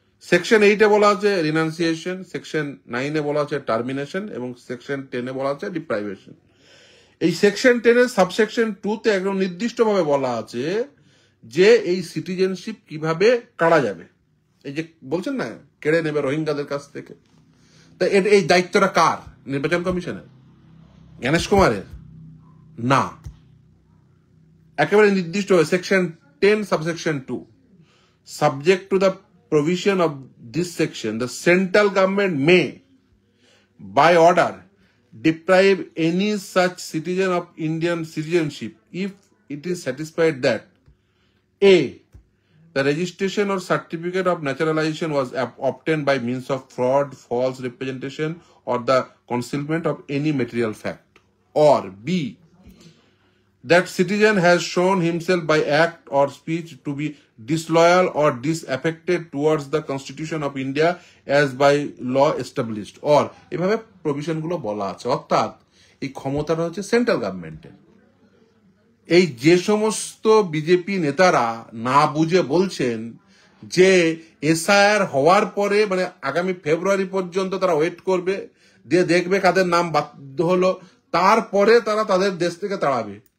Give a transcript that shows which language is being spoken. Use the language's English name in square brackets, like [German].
[Bangla] Section 8-এ বলা আছে renunciation, section 9-এ বলা আছে টার্মিনেশন এবং সেকশন 10-এ বলা আছে ডিপ্রাইভেশন। এই সেকশন 10-এর সাবসেকশন 2-তে একদম নির্দিষ্টভাবে বলা আছে যে এই সিটিজেনশিপ কিভাবে কাড়া যাবে। এই যে বলছেন না কেড়ে নেবে রোহিঙ্গাদের কাছ থেকে, তা এই দায়িত্বটা কার? নির্বাচন কমিশনের? জ্ঞানেশ কুমারের? না, একেবারে নির্দিষ্ট section 10 subsection 2, [English] subject to the provision of this section, the central government may, by order, deprive any such citizen of Indian citizenship if it is satisfied that A, the registration or certificate of naturalization was obtained by means of fraud, false representation, or the concealment of any material fact, or B, that citizen has shown himself by act or speech to be disloyal or disaffected towards the Constitution of India as by law established, or [Bangla] এভাবে provision গুলো বলা আছে। অর্থাৎ এই ক্ষমতাটা হচ্ছে central গভর্নমেন্টের। এই যে সমস্ত বিজেপি নেতারা না বুঝে বলছেন যে এসআইআর হওয়ার পরে মানে আগামী ফেব্রুয়ারি পর্যন্ত তারা ওয়েট করবে, দিয়ে দেখবে কাদের নাম বাধ্য হলো, তারপরে তারা তাদের দেশ থেকে তাড়াবে।